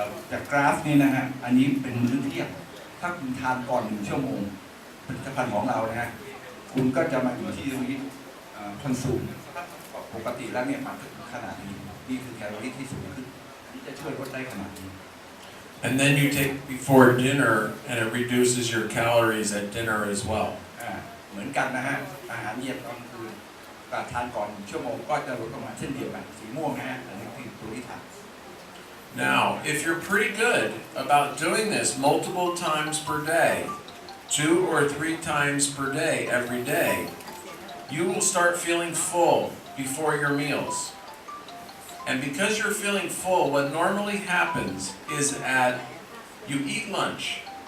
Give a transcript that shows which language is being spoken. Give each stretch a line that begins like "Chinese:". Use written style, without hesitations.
Thai: จากกราฟนี่นะฮะอันนี้เป็นมื้อเที่ยงถ้าคุณทานก่อน1 ชั่วโมงผลิตภัณฑ์ของเรานะฮะคุณก็จะมาอยู่ที่ตรงนี้คอนซูมปกติแล้วเนี่ยมันถึงขนาดนี้นี่คือแคลอรี่ที่สูงขึ้นที่จะช่วยลดได้ขนาดนี้
English: And then you take before dinner, and it reduces your calories at dinner as well.
Thai: เหมือนกันนะฮะอาหารเย็นตอนคืนทานก่อน1 ชั่วโมงก็จะลดลงมาเช่นเดียวกันสีม่วงนะฮะอันนี้คือตัวที่ทาน
English: Now, if you're pretty good about doing this multiple times per day, 2 or 3 times per day, every day, you will start feeling full before your meals. And because you're feeling full, what normally happens is you eat lunch.